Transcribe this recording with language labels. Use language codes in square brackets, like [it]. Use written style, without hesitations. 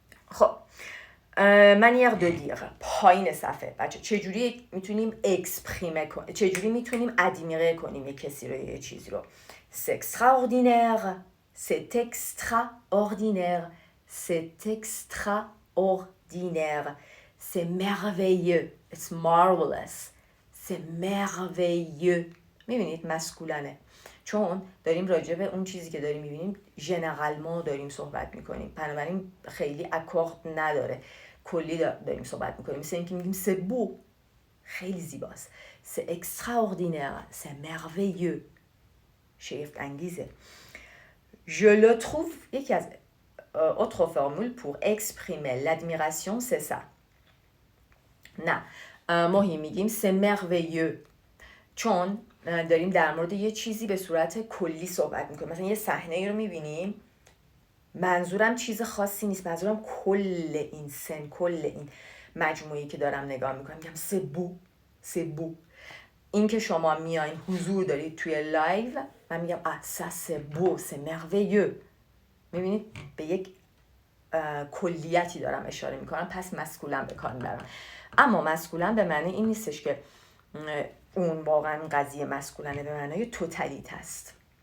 [fa] خب [fr] manière de dire [fa] پایین صفحه بچه چجوری میتونیم اکسپریمه کنیم، چجوری میتونیم ادمیره کنیم یک کسی رو یه چیزی رو. [fr] c'est extraordinaire, c'est extraordinaire, c'est extraordinaire, c'est merveilleux, [en] it's marvelous, [fr] c'est merveilleux. [fa] میبینید مسکولانه، چون داریم راجع به اون چیزی که داریم میبینیم ژنرالمون داریم صحبت میکنیم، بنابراین خیلی اکورد نداره، کلی داریم صحبت میکنیم. مثل اینکه میگیم [fr] c'est beau [fa] خیلی زیباست، [fr] c'est extraordinaire, c'est merveilleux [fa] شگفت انگیزه. [fr] je le trouve [fa] یکی از [fr] autre formule pour exprimer l'admiration c'est ça. [fa] نه ماهی میگیم [fr] c'est merveilleux [fa] چون داریم در مورد یه چیزی به صورت کلی صحبت میکنیم. مثلا یه صحنه رو میبینیم، منظورم چیز خاصی نیست، منظورم کل این سن، کل این مجموعی که دارم نگاه میکنم. میگم [fr] c'est beau. [fa] این که شما میایین حضور دارید توی لایو، من میگم [fr] ça c'est beau, c'est merveilleux. [fa] میبینید به یک کلیتی دارم اشاره میکنم، پس مسکولن به کار میبرم. اما مسکولن به معنی این نیستش که اون واقعا قضیه مسکولنه، به معنای توتالیت است.